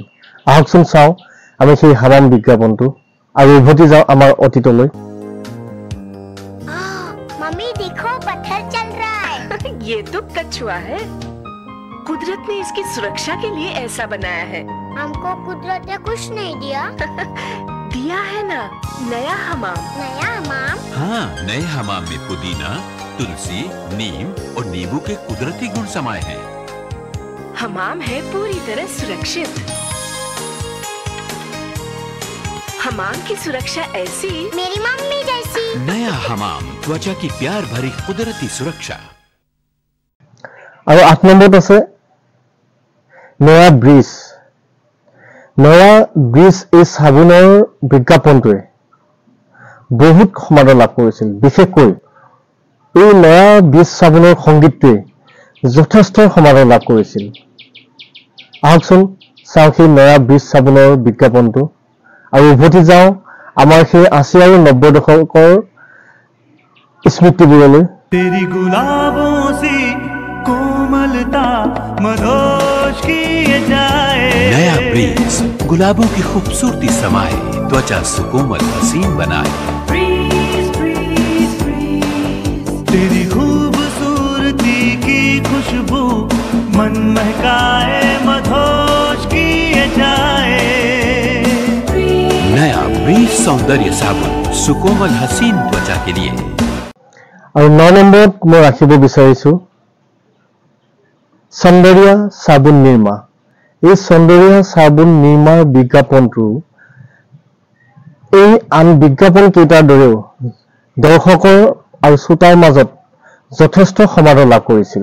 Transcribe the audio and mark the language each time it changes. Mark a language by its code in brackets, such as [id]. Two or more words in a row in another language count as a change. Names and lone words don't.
[as] আহকচোন চাওঁ আমি সেই হামাম বিজ্ঞাপনটো আৰু উভতি যাওঁ আমাৰ অতীতলৈ। [hi] मम्मी देखो पत्थर चल रहा है। ये तो कछुआ है, कुदरत ने इसकी सुरक्षा के लिए ऐसा बनाया है। हमको कुदरत ने कुछ नहीं दिया। दिया है ना नया हमाम। नया हमाम। हाँ, नए हमाम में पुदीना, तुलसी, नीम और नींबू के कुदरती गुण समाये हैं। हमाम है पूरी तरह सुरक्षित। हमाम की सुरक्षा ऐसी मेरी मम्मी जैसी। नया हमाम, त्वचा की प्यार भरी कुदरती सुरक्षा। [as] আৰু 8 নম্বৰত আছে নয়া ব্ৰিজ। নয়া ব্ৰিজ এই চাবোনৰ বিজ্ঞাপনটোৱে বহুত সমাদৰ লাভ কৰিছিল। বিশেষকৈ এই নয়া ব্ৰিজ চাবোনৰ সংগীতটোৱে যথেষ্ট সমাদৰ লাভ কৰিছিল। আহকচোন চাওঁ সেই নয়া ব্ৰিজ চাবোনৰ বিজ্ঞাপনটো আৰু উভতি যাওঁ আমাৰ সেই 80 আৰু 90 দশকৰ স্মৃতিবোৰলৈ। [hi] तेरी गुलाबों सी कोमलता मदोश किए जाए। नया ब्रीज गुलाबों की खूबसूरती समाये, त्वचा सुकोमल हसीन बनाए। तेरी खूबसूरती की खुशबू मन महकाए मदोश किए जाए। नया ब्रीज सौंदर्य साबुन, सुकोमल हसीन त्वचा के लिए। [as] আৰু 9 নম্বৰত মই ৰাখিব বিচাৰিছো সৌন্দৰ্য চাবোন নিৰ্মা। এই সৌন্দৰ্য চাবোন নিৰ্মাৰ বিজ্ঞাপনটো এই আন বিজ্ঞাপন কেইটাৰ দৰেও দৰ্শকৰ আৰু শ্ৰোতাৰ মাজত যথেষ্ট সমাদৰ লাভ কৰিছিল।